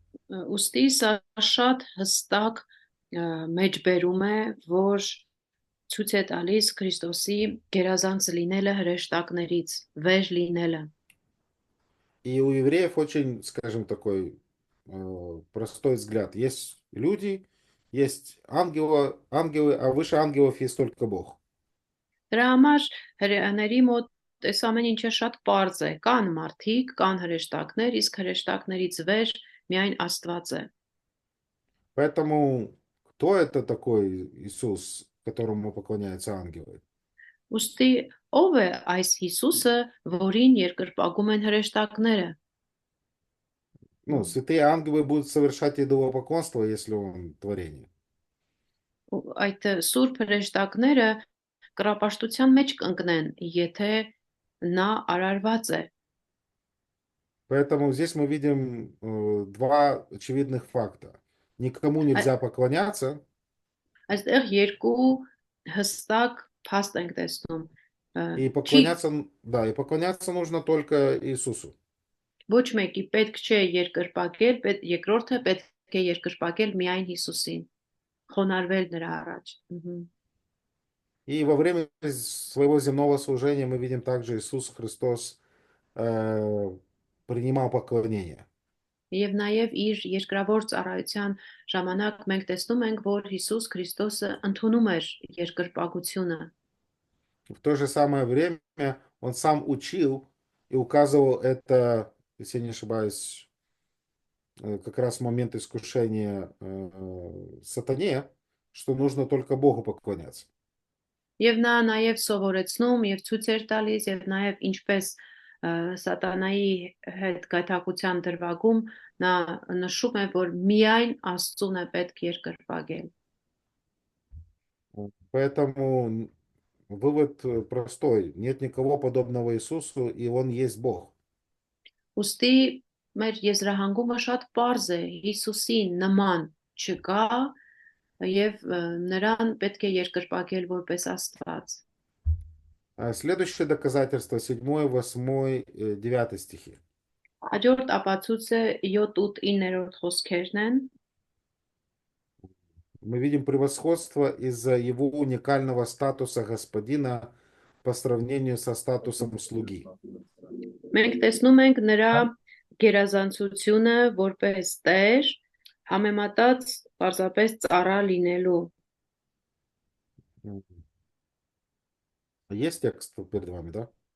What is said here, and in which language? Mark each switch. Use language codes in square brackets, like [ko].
[hy] Ուստի սա շատ հստակ մեջբերում է, որ ցույց է տալիս Քրիստոսի գերազանց լինելը հրեշտակներից, վեր լինելը։ [ru] И у евреев очень, скажем, такой простой взгляд. Есть люди, есть ангелы, а выше ангелов есть только Бог. [hy] Դրա համար հրեաների մոտ այս ամեն ինչը շատ պարզ է։ Կան մարդիկ, կան հրեշտակներ, իսկ հրեշտակներից վեր միայն Աստված է։ [ru] Поэтому кто это такой Иисус, которому поклоняются ангелы? [hy] Ուստի ով է այս Հիսուսը, որին երկրպագում են հրեշտակները։ [ru] Ну, святые ангелы будут совершать идолопоклонство, если он творение. [hy] Այդ սուրբ հրեշտակները կռապաշտության մեջ կընկնեն, եթե նա արարված է։ [ru] Поэтому здесь мы видим два очевидных факта. Никому нельзя поклоняться, [hy] Այստեղ երկու հստակ փաստ ենք տեսնում։ [ru] и [hy] Չի [ru] поклоняться нужно только Иисусу. [hy] ոչ մեկի պետք չէ երկրպագել, երկրորդը պետք է երկրպագել միայն Հիսուսին, խոնարհվել նրա առաջ։ [ru] И во время своего земного служения мы видим также Иисус Христос принимал поклонение. [hy] Եվ նաև իր երկրավոր ծառայության ժամանակ մենք տեսնում ենք, որ Հիսուս Քրիստոսը ընդունում էր երկրպագությունը։ [ru] В то же самое время он сам учил и указывал это, если я не ошибаюсь, как раз в момент искушения сатане, что нужно только Богу поклоняться. [hy] Եվ նա նաև սովորեցնում եւ ցույց էր տալիս եւ նաև ինչպես սատանայի հետ գայթակղության դրվագում նա նշում է, որ միայն Աստծուն է պետք երկրպագել։ [ru] Поэтому вывод простой. Нет никого подобного Иисусу, и Он есть Бог. [hy] Ուստի մեր եզրահանգումը շատ պարզ է, Հիսուսի նման չկա եւ նրան պետք է երկրպագել որպես Աստված։ [ru] Следующее доказательство 7, 8, 9 стихи. [hy] Հաջորդ ապացույցը 7-8-9 խոսքերն են։ [ru] Мы видим превосходство из-за его уникального статуса господина по сравнению со статусом слуги. [hy] Մենք տեսնում ենք նրա գերազանցությունը որպես Տեր, համեմատած պարզապես ծառա լինելու։ [ru] Есть текст перед вами, да?